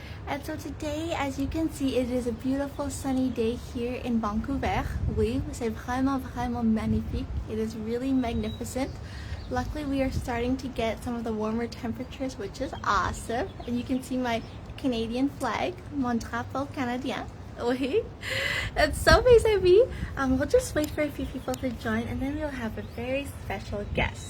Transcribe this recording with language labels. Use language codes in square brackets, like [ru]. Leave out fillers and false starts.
[en] And so today, as you can see, it is a beautiful sunny day here in Vancouver. [fr] Oui, c'est vraiment magnifique. [en] It is really magnificent. Luckily, we are starting to get some of the warmer temperatures, which is awesome. And you can see my Canadian flag, mon drapeau canadien. Oui. And so, mes amis, we'll just wait for a few people to join, and then we'll have a very special guest.